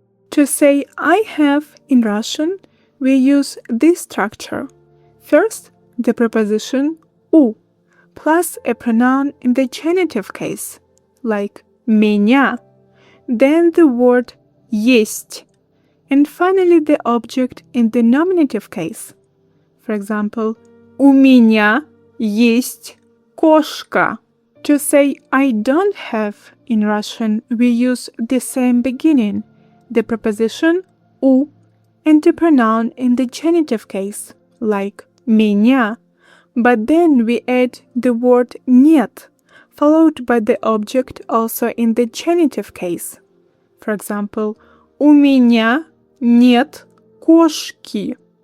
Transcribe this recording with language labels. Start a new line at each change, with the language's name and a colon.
English: To say I have in Russian, we use this structure. First, the preposition у plus a pronoun in the genitive case, like меня. Then the word есть. And finally the object in the nominative case. For example,
Russian: у меня есть кошка.
English: To say I don't have in Russian, we use the same beginning, the preposition у and the pronoun in the genitive case, like меня. But then we add the word нет, followed by the object also in the genitive case. For example,
Russian: у меня нет кошки.